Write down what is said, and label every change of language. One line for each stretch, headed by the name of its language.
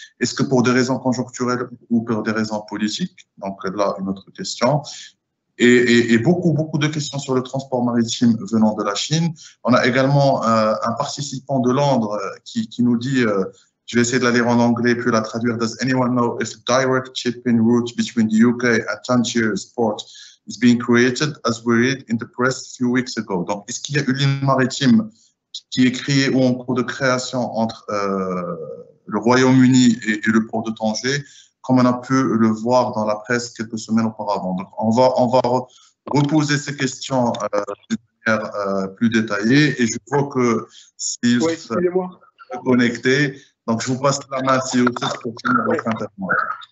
French: Est-ce que pour des raisons conjoncturelles ou pour des raisons politiques? Donc là, une autre question. Et beaucoup de questions sur le transport maritime venant de la Chine. On a également un participant de Londres qui nous dit, je vais essayer de la lire en anglais puis la traduire.
English: Does anyone know if a direct shipping route between the UK and Tangiers port is being created, as we read in the press a few weeks ago?
French: Donc, est-ce qu'il y a une ligne maritime qui est créée ou en cours de création entre le Royaume-Uni et le port de Tanger, comme on a pu le voir dans la presse quelques semaines auparavant? Donc, on va reposer ces questions de manière plus détaillée, et je vois que s'ils sont connectés, donc je vous passe la main si vous êtes pour finir votre intervention.